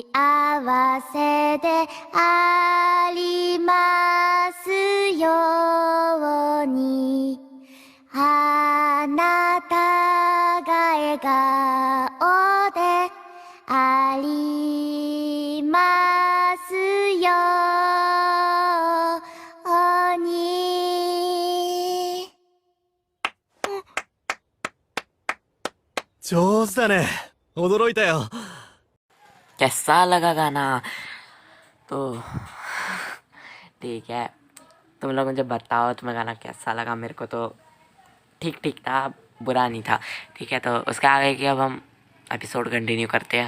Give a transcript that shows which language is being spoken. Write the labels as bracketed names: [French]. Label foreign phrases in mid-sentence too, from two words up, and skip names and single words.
[Japanese] せでありますように、あなたが笑顔でありますように。上手だね。驚いたよ。 [Hindi] कैसा लगा गाना? तो ठीक है, तुम लोग मुझे बताओ तुम्हें गाना कैसा लगा। मेरे को तो ठीक ठीक था, बुरा नहीं था। ठीक है, तो उसके आगे कि अब हम एपिसोड कंटिन्यू करते हैं।